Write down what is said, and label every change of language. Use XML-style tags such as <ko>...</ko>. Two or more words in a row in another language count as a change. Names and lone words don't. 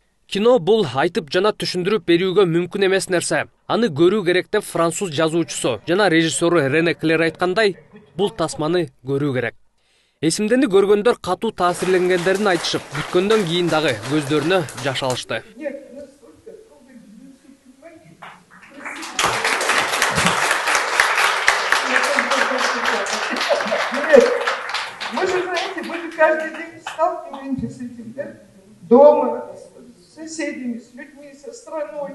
<ky>Кино бул айтып жана түшүндүрүп берүүгө мүмкүн эмес нерсе. Аны көрүү керек деп француз жазуучусу жана режиссеру Рене Клер айткандай, бул тасманы көрүү керек. Эсимдени көргөндөр катуу таасирленгендерин айтышып, бүткөндөн кийин дагы көздөрүнө жаш алышты.</ky> <ru>Вы же знаете, вы же каждый день сталкиваетесь с этим, да? Дома, с соседями, с людьми, со страной.</ru>